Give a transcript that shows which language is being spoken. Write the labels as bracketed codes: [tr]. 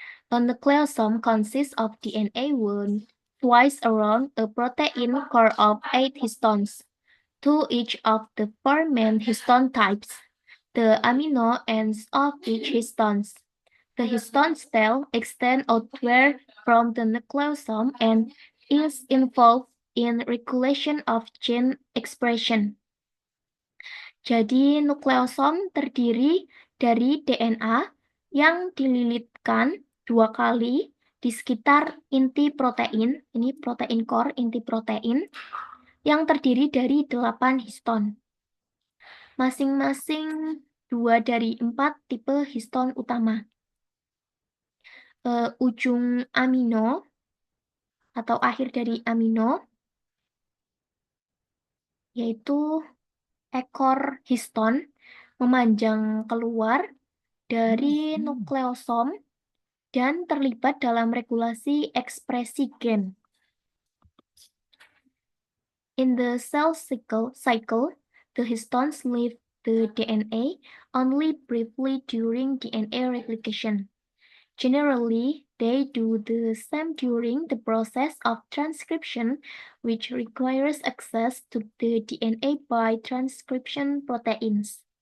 [en] A nucleosome consists of DNA wound twice around a protein core of 8 histones, 2 each of the 4 main histone types. the amino ends of each histones. The histone tail extends outward from the nucleosome and is involved in regulation of gene expression. [id] Jadi nukleosom terdiri dari DNA yang dililitkan 2 kali di sekitar inti protein, ini protein core, inti protein, yang terdiri dari 8 histon. Masing-masing 2 dari 4 tipe histon utama. Ujung amino atau akhir dari amino yaitu ekor histon memanjang keluar dari nukleosom dan terlibat dalam regulasi ekspresi gen. [en] In the cell cycle, the histones leave the DNA only briefly during DNA replication. Generally, they do the same during the process of transcription, which requires access to the DNA by transcription proteins.